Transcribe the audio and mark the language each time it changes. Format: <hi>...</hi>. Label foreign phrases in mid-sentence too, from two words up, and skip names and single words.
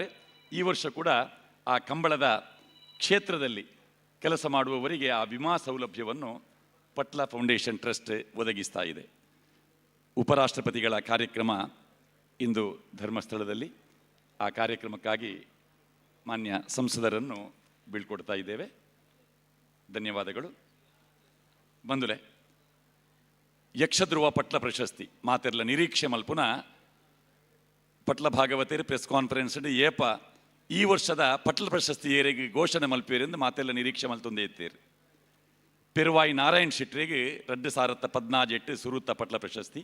<kn>ಈ ವರ್ಷ ಕೂಡ ಆ ಕಂಬಳದ ಕ್ಷೇತ್ರದಲ್ಲಿ ಕೆಲಸ ಮಾಡುವವರಿಗೆ ಆ ವಿಮಾ ಸೌಲಭ್ಯವನ್ನು ಪಟ್ಲ ಫೌಂಡೇಶನ್ ಟ್ರಸ್ಟ್ ಒದಗಿಸ್ತಾ ಇದೆ. ಉಪರಾಷ್ಟ್ರಪತಿಗಳ ಕಾರ್ಯಕ್ರಮ ಇಂದು ಧರ್ಮಸ್ಥಳದಲ್ಲಿ. ಆ ಕಾರ್ಯಕ್ರಮಕ್ಕಾಗಿ ಮಾನ್ಯ ಸಂಸದರನ್ನು ಬೀಳ್ಕೊಡ್ತಾ ಇದ್ದೇವೆ. ಧನ್ಯವಾದಗಳು.</kn> <tcy>ಬಂಧುಲೆ, ಯಕ್ಷಧ್ರುವ ಪಟ್ಲ ಪ್ರಶಸ್ತಿ ಮಾತೆರ್ಲ ನಿರೀಕ್ಷೆ ಮಲ್ಪುನ ಪಟ್ಲ ಭಾಗವತೇರು</tcy> <en>press conference</en> <tcy>ಏಪ ಈ ವರ್ಷದ ಪಟ್ಲ ಪ್ರಶಸ್ತಿ ಏರಿಗೆ ಘೋಷಣೆ ಮಲ್ಪೇರೆಂದು ಮಾತೆಲ್ಲ ನಿರೀಕ್ಷೆ ಮಲ್ತೊಂದೇ ಇತ್ತೇರು. ಪೆರುವಾಯಿ ನಾರಾಯಣ್ ಶೆಟ್ಟರಿಗೆ 2018 ಸುರುತ್ತ ಪಟ್ಲ ಪ್ರಶಸ್ತಿ.</tcy>